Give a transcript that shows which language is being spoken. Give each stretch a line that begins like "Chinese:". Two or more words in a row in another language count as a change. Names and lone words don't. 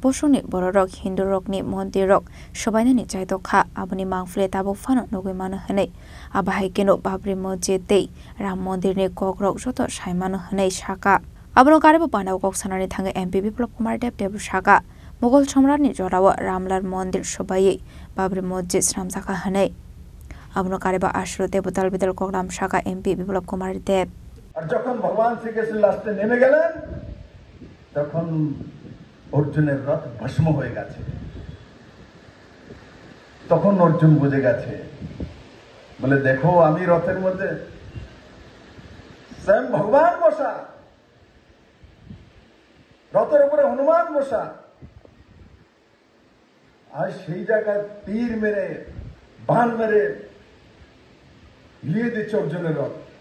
Kok Borok: Boshuni Borok Hindu Rokni Monti Rok Shobaini Chaitoka Abuni Mangfle Tabo Fano Nogimano Hene Abahikino Babri Mojete Ram Mondirni Kok Rok Shoto Shaimano Hene Shaka Abno Karibu Panda Kok Sanari Tanga MP Biplop Kumar Dev Dev Shaka Mughal Somrani Jorawa Ramlar Mondir Shobayi Babri Mojis Ramsaka Hane Abno Karibu Ashru Debutal Bidal Kokram Shaka MP Biplop Kumar Dev
Bangla: যখন ভগবান শ্রীকৃষ্ণ লাস্টে নেমে গেলেন তখন অর্জুনের রথ ভস্ম হয়ে গেছে তখন অর্জুন বুঝে গেছে বলে দেখো আমি রথের মধ্যে স্বয়ং ভগবান বসা রথের উপরে হনুমান বসা আর সেই জায়গায় তীর মেরে বাণ মেরে লিয়ে দিচ্ছে অর্জুনের রথ